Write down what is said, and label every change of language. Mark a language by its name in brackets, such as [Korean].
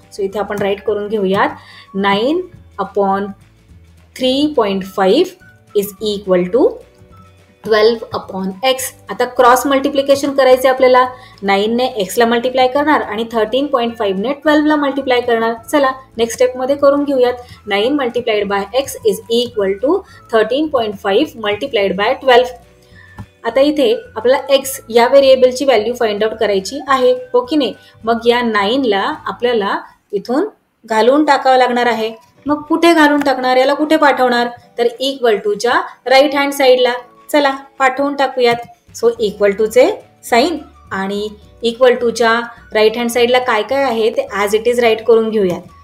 [Marathi] So इथे आपण right करून घेऊयात [English] 9/3.5 is equal to 12/x. [Marathi] आता क्रॉस मल्टिप्लिकेशन करायचे आपल्याला. 9 ने x ला मल्टिप्लाय करणार आणि 13.5 ने 12 ला मल्टिप्लाय करणार. चला नेक्स्ट स्टेप मध्ये करून घेऊयात. [English] 9 multiplied by x is equal to 13.5 multiplied by 12. [Marathi] आता इथे आपल्याला x या व्हेरिएबलची व्हॅल्यू फाइंड आउट करायची आहे, हो की नाही. मग या 9 ला आपल्याला इथून घालून टाकावं लागणार आहे. मग कुठे घालून टाकणार, याला कुठे पाठवणार, तर इक्वल टूच्या राईट हँड साईडला. चला पाठवून टाकूयात. सो इक्वल टूचे साईन आणि इक्वल टूच्या राईट हँड साईडला काय काय आहे ते ॲज इट इज राईट करून घेऊयात.